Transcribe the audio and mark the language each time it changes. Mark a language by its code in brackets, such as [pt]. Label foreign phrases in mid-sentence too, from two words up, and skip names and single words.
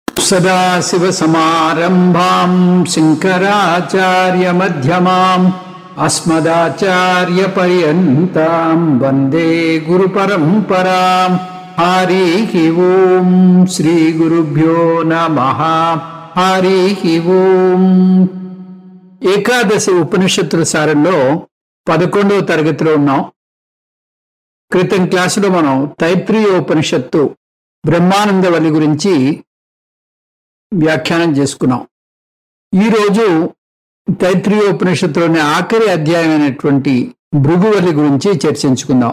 [sa] सदाशिवसमारम्भां शङ्कराचार्यमध्यमाम् अस्मदाचार्यपर्यन्तां वन्दे गुरुपरम्पराम्। हरिः ओं श्रीगुरुभ्यो नमः। हरिः ओं। [te] ఏకాదశి ఉపనిషత్తుల సారంలో 11వ తరగతిలో ఉన్నాం. క్రితం క్లాసులో మనం తైత్రీయ ఉపనిషత్తు బ్రహ్మానందవల్లి గురించి వ్యాఖ్యానం చేసుకున్నాం. ఈరోజు తైత్రీయ ఉపనిషత్తులోని ఆఖరి అధ్యాయమైనటువంటి భృగువల్లి గురించి చర్చించుకుందాం.